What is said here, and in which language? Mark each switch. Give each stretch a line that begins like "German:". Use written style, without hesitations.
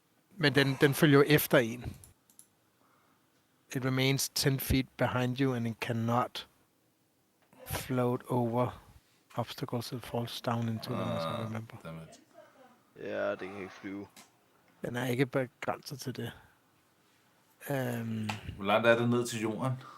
Danish: Men den følger jo efter en.
English: It remains 10 feet behind you, and it cannot float over obstacles. It falls down into them, as I remember.
Danish: Ja, det kan ikke flyve. Den er ikke begrænset til det. Hvor langt er det ned til jorden?